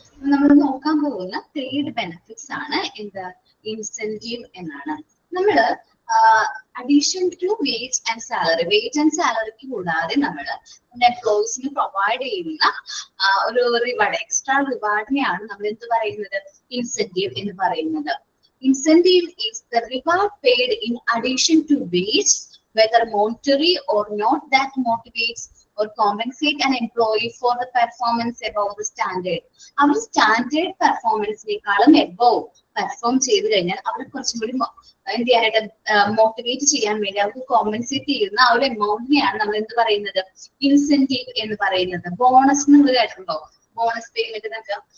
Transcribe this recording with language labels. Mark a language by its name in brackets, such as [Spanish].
[Malayalam] നമ്മൾ നോക്കാൻ പോകുന്ന പെയ്ഡ് ബെനിഫിറ്റ്സ് ആണ് എന്ത്? ഇൻസെന്റീവ് എന്നാണ്. നമ്മള് അഡീഷൻ ടു വേജ് ആൻഡ് സാലറിക്ക് കൂടാതെ നമ്മൾ എംപ്ലോയീസിന് പ്രൊവൈഡ് ചെയ്യുന്ന ഒരു റിവാർഡ്, എക്സ്ട്രാ റിവാർഡിനെയാണ് നമ്മൾ എന്ത് പറയുന്നത്? ഇൻസെന്റീവ് എന്ന് പറയുന്നത്. [English] Incentive is the reward paid in addition to wage, whether monetary or not, that motivates or compensate an employee for the performance above the standard. [Malayalam] Our standard പെർഫോമൻസിനേക്കാളും above perform ചെയ്ത് കഴിഞ്ഞാൽ അവർ കുറച്ചും കൂടി എന്ത് ചെയ്യാനായിട്ട് മോട്ടിവേറ്റ് ചെയ്യാൻ വേണ്ടി അവർക്ക് കോമ്പൻസേറ്റ് ചെയ്യുന്ന ആ ഒരു എമൗണ്ടിനെയാണ് നമ്മൾ എന്ത് പറയുന്നത്? ഇൻസെന്റീവ് എന്ന് പറയുന്നത്. ബോണസ് നിങ്ങൾ കേട്ടിട്ടുണ്ടോ? ബോണസ് പേയ്മെന്റ് എന്നൊക്കെ.